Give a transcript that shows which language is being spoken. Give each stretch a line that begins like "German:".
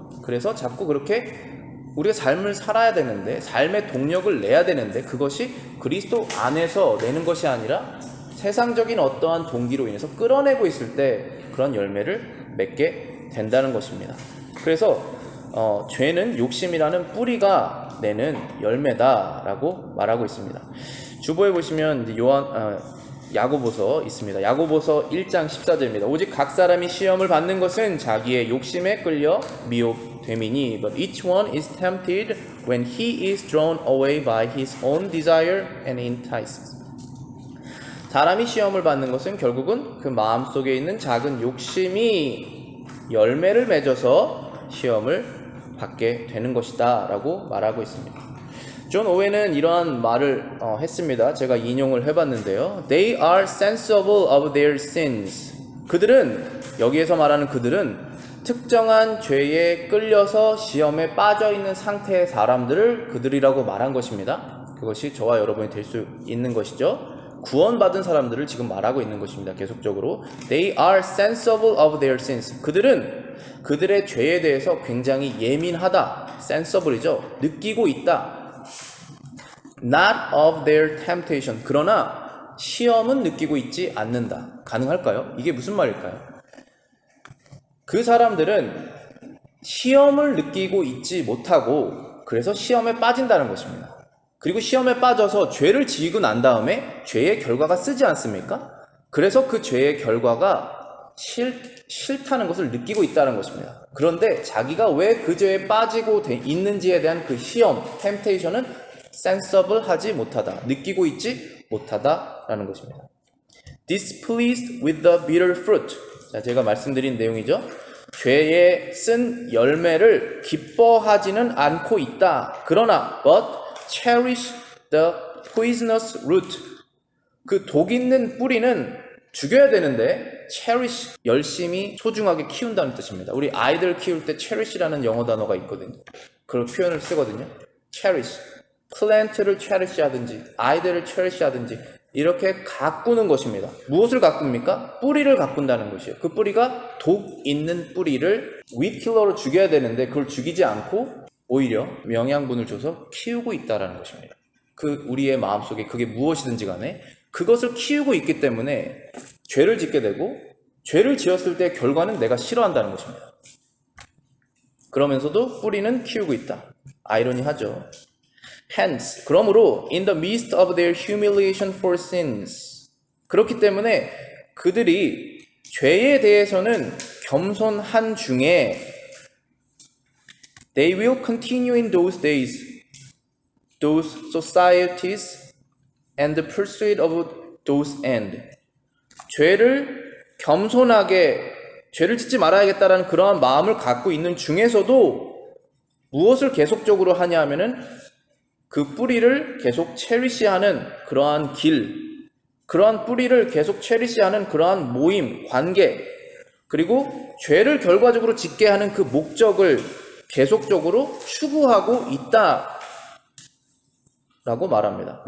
Korean: 그래서 자꾸 그렇게 우리가 삶을 살아야 되는데 삶의 동력을 내야 되는데 그것이 그리스도 안에서 내는 것이 아니라 세상적인 어떠한 동기로 인해서 끌어내고 있을 때 그런 열매를 맺게 된다는 것입니다. 그래서 죄는 욕심이라는 뿌리가 내는 열매다라고 말하고 있습니다. 주보에 보시면 야고보서 있습니다. 야고보서 1장 14절입니다. 오직 각 사람이 시험을 받는 것은 자기의 욕심에 끌려 미혹됨이니
English: but each one is tempted when he is drawn away by his own desire and enticed.
Korean: 사람이 시험을 받는 것은 결국은 그 마음속에 있는 작은 욕심이 열매를 맺어서 시험을 받게 되는 것이다 라고 말하고 있습니다. 존 오웬은 이러한 말을 했습니다. 제가 인용을 해봤는데요.
English: They are sensible of their sins.
Korean: 그들은, 여기에서 말하는 그들은 특정한 죄에 끌려서 시험에 빠져있는 상태의 사람들을 그들이라고 말한 것입니다. 그것이 저와 여러분이 될 수 있는 것이죠. 구원받은 사람들을 지금 말하고 있는 것입니다. 계속적으로
English: They are sensible of their sins.
Korean: 그들은 그들의 죄에 대해서 굉장히 예민하다. sensible이죠. 느끼고 있다.
English: Not of their temptation.
Korean: 그러나 시험은 느끼고 있지 않는다. 가능할까요? 이게 무슨 말일까요? 그 사람들은 시험을 느끼고 있지 못하고 그래서 시험에 빠진다는 것입니다. 그리고 시험에 빠져서 죄를 지고 난 다음에 죄의 결과가 쓰지 않습니까? 그래서 그 죄의 결과가 싫다는 것을 느끼고 있다는 것입니다. 그런데 자기가 왜 그 죄에 빠지고 있는지에 대한 그 시험, 템테이션은 sensible 하지 못하다, 느끼고 있지 못하다라는 것입니다.
English: Displeased with the bitter fruit.
Korean: 자, 제가 말씀드린 내용이죠. 죄에 쓴 열매를 기뻐하지는 않고 있다. 그러나
English: but cherish the poisonous root.
Korean: 그 독 있는 뿌리는 죽여야 되는데 cherish, 열심히 소중하게 키운다는 뜻입니다. 우리 아이들 키울 때 cherish라는 영어 단어가 있거든요. 그런 표현을 쓰거든요. cherish, 플랜트를 cherish 하든지 아이들을 cherish 하든지 이렇게 가꾸는 것입니다. 무엇을 가꿉니까? 뿌리를 가꾼다는 것이에요. 그 뿌리가 독 있는 뿌리를 윗킬러로 죽여야 되는데 그걸 죽이지 않고 오히려 영양분을 줘서 키우고 있다는 것입니다. 그 우리의 마음속에 그게 무엇이든지 간에 그것을 키우고 있기 때문에 죄를 짓게 되고 죄를 지었을 때 결과는 내가 싫어한다는 것입니다. 그러면서도 뿌리는 키우고 있다. 아이러니하죠.
English: Hence,
Korean: 그러므로
English: in the midst of their humiliation for sins.
Korean: 그렇기 때문에 그들이 죄에 대해서는 겸손한 중에
English: they will continue in those days, those societies, and the pursuit of those end.
Korean: 죄를 겸손하게 죄를 짓지 말아야겠다라는 그러한 마음을 갖고 있는 중에서도 무엇을 계속적으로 하냐 하면은 그 뿌리를 계속 체리시하는 그러한 길, 그러한 뿌리를 계속 체리시하는 그러한 모임, 관계, 그리고 죄를 결과적으로 짓게 하는 그 목적을 계속적으로 추구하고 있다라고 말합니다.